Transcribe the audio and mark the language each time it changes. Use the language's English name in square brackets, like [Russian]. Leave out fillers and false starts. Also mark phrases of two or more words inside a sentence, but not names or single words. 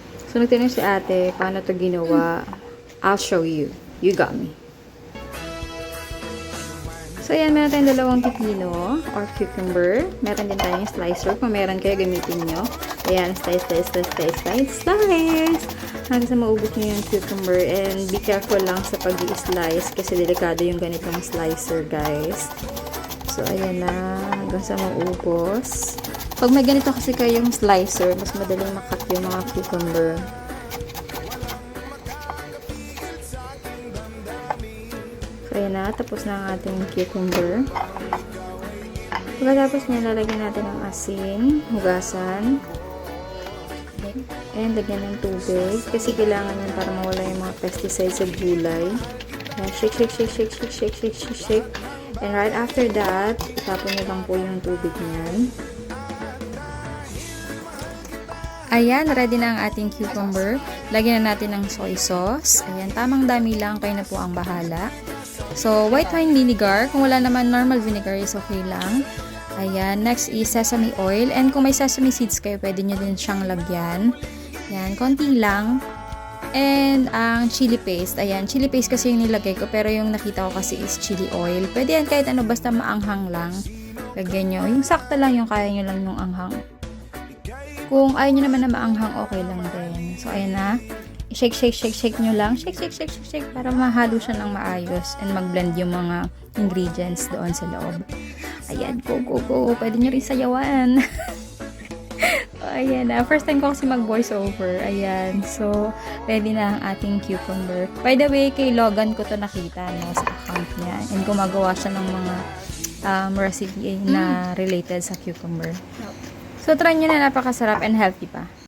[Filipino] So, nagtanong si ate, paano to ginawa? [English] I'll show you. You got me. [Filipino] So, ayan, meron tayong dalawang pipino or cucumber. Meron din tayong slicer. Kung meron kayo, gamitin nyo. Ayan, [English] slice, slice, slice, slice, slice, slice. [Filipino] Hanggang sa maubos nyo yung cucumber. [English] And be careful [Filipino] lang sa pag-i-slice kasi delikado yung ganitong slicer, guys. So, ayan na. Hanggang sa maubos. Pag may ganito kasi kayong slicer, mas madaling makat yung mga cucumber. So, ayan na. Tapos na ang ating cucumber. Pagkatapos niya, lalagyan natin ng asin, hugasan, and lagyan ng tubig. Kasi kailangan yun para mawala yung mga pesticides sa gulay. Ayan, [English] shake, shake, shake, shake, shake, shake, shake, shake, shake. And right after that, [Filipino] itapon nyo lang po yung tubig niyan. Ayan, ready na ang ating cucumber. Lagyan na natin ng soy sauce. Ayan, tamang dami lang. Kayo na po ang bahala. So, [English] white wine vinegar. [Filipino] Kung wala naman [English] normal vinegar [Filipino] is okay lang. Ayan, [English] next is sesame oil. [Filipino] And kung may [English] sesame seeds [Filipino] kayo, pwede nyo din siyang lagyan. Ayan, konti lang. And ang [English] chili paste. [Filipino] Ayan, [English] chili paste [Filipino] kasi yung nilagay ko. Pero yung nakita ko kasi is [English] chili oil. [Filipino] Pwede yan kahit ano, basta maanghang lang. Lagyan nyo. Yung sakto lang yung kaya nyo lang yung anghang. Kung ayaw nyo naman na maanghang, okay lang din. So, ayan na. [English] I-shake, shake, shake, shake [Filipino] nyo lang. [English] Shake, shake, shake, shake, shake. [Filipino] Para mahalo siya ng maayos. And mag-blend yung mga ingredients doon sa loob. Ayan, [English] go, go, go. [Filipino] Pwede nyo rin sayawan. Ayan na. First time ko kasi mag-voice over. Ayan. So, ready na ang ating cucumber. [English] By the way, [Filipino] kay Logan ko to nakita, no, sa account niya. And gumagawa siya ng mga recipe na related sa cucumber. So, try nyo na, napakasarap and healthy pa.